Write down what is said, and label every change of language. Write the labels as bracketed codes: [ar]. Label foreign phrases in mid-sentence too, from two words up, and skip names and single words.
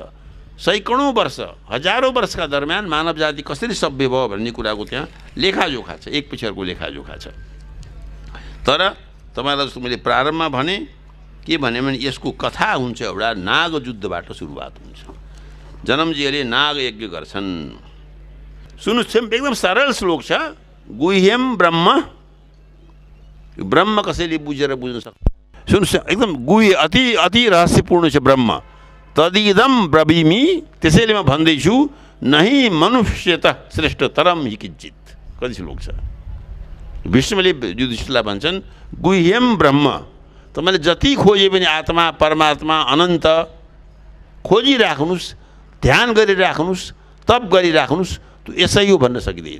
[ne] सैकडौँ वर्ष, हजारौँ वर्षका दरम्यान मानव जाति कसरी सभ्य भयो भन्ने कुराको त्यहाँ लेखाजोखा छ, एक पछि अर्को लेखाजोखा छ। तर तपाईँलाई जस्तो मैले प्रारम्भमा भने, के भने यसको कथा हुन्छ, एउटा नाग युद्धबाट सुरुवात हुन्छ। जनमजीले नाग यज्ञ गर्छन्। सुन्नुहोस्, एकदम सरल श्लोक छ। [sa] गुह्यम ब्रह्म, [ne] ब्रह्म कसैले बुझेर बुझ्न सक्छ? सुन्नुहोस्, एकदम गुह्य, अति अति रहस्यपूर्ण छ ब्रह्म। [sa] तदिदम ब्रवीमि, [ne] त्यसैले म भन्दैछु, [sa] नहि मनुष्यत श्रेष्ठतरम हि किञ्चित। [ne] कति श्लोक छ? विष्णुले युधिष्ठिरलाई भन्छन्, [sa] गुह्यम ब्रह्म, [ne] तपाईँले जति खोजे पनि आत्मा, परमात्मा, अनन्त खोजिराख्नुहोस्, ध्यान गरिराख्नुहोस्, तप गरिराख्नुहोस्, त्यो यसै हो भन्न सकिँदैन।